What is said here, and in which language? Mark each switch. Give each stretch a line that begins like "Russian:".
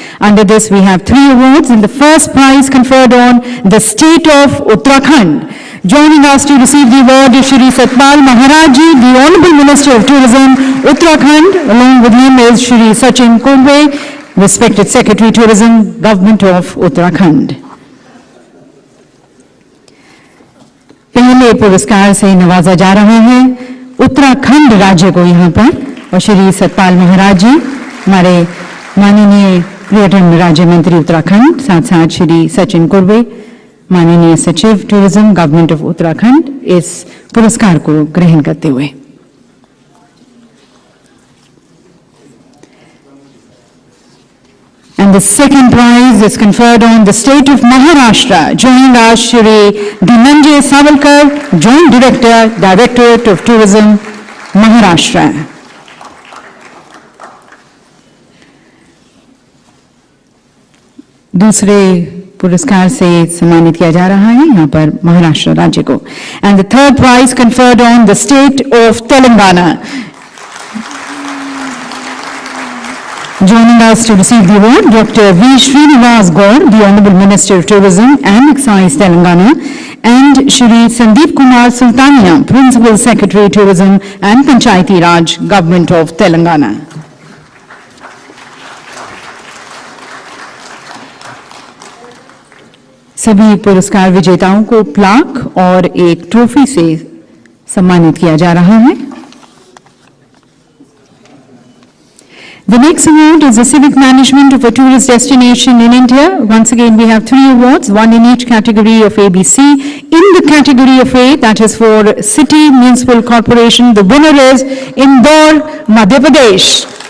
English: Under this, we have 3 awards, and the first prize conferred on the State of Uttarakhand. Joining us to receive the award is Shri Satpal Maharaj Ji, the Honorable Minister of Tourism, Uttarakhand. Along with him is Shri Sachin Kumble, respected Secretary Tourism, Government of Uttarakhand.
Hindi: पहले पुरस्कार से नवाजा जा रहा है उत्तराखंड राज्य को यहाँ पर, और श्री सतपाल महाराज जी हमारे माननीय पर्यटन राज्य मंत्री उत्तराखंड, साथ साथ श्री सचिन कुर्वे माननीय सचिव टूरिज्म गवर्नमेंट ऑफ उत्तराखंड इस पुरस्कार को ग्रहण करते हुए।
English: And the second prize is conferred on the state of Maharashtra. Joining us, Shri Dhananjay Savalkar, Joint Director, Directorate of Tourism, Maharashtra.
Hindi: दूसरे पुरस्कार से सम्मानित किया जा रहा है यहाँ पर महाराष्ट्र राज्य को।
English: And the third prize conferred on the state of Telangana. Joining us to receive the award, Dr. V. Srinivas Gaur, the Honorable Minister of Tourism and Excise, Telangana, and Shri Sandeep Kumar Sultania, Principal Secretary, Tourism and Panchayati Raj, Government of Telangana.
Hindi: सभी पुरस्कार विजेताओं को plaque और एक trophy से सम्मानित किया जा रहा है।
English: The next award is the Civic Management of a Tourist Destination in India. Once again, we have 3 awards, 1 in each category of ABC. In the category of A, that is for City Municipal Corporation, the winner is Indore, Madhya Pradesh.